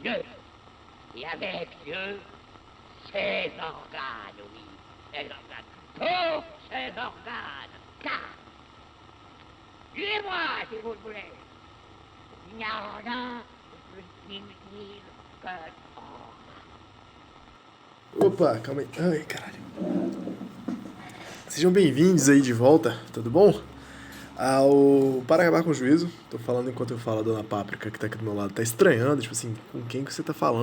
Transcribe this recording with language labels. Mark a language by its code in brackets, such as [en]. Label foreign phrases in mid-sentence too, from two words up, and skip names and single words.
[fr] Dieu, et avec Dieu, ses organes, oui, ses organes, tous ses organes, car, tuez-moi si vous le voulez, il n'y a rien de plus inutile que [pt] Opa, calma aí. Ai, caralho. Sejam bem-vindos aí de volta, tudo bom? Para Acabar com o Juízo. Tô falando enquanto eu falo a Dona Páprica, que tá aqui do meu lado. Tá estranhando, tipo assim, com quem que você tá falando?